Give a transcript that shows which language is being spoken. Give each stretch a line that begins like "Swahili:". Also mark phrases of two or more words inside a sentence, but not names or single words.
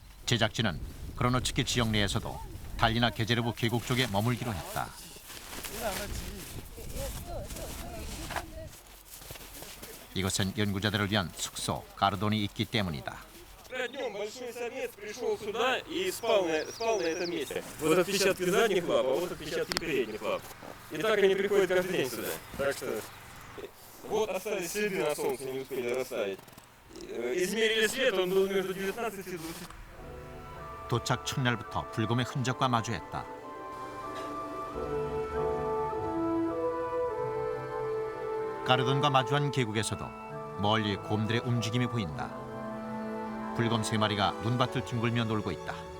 Korean: 제작진은 크로노츠키 지역 내에서도 달리나 게제르부 계곡 쪽에 머물기로 했다. 이것은 연구자들을 위한 숙소 가르돈이 있기 때문이다.
Russian: Днем большой самец пришел сюда и спал на этом месте. Вот отпечатки задних лап, а вот отпечатки передних лап. И так они приходят каждый день сюда. Так что вот остались следы на солнце, не успели растаять. Измерили свет, он был между 19 и 20.
Korean: 도착 첫날부터 불곰의 흔적과 마주했다. 가르돈과 마주한 계곡에서도 멀리 곰들의 움직임이 보인다. 불곰 3마리가 눈밭을 뒹굴며 놀고 있다.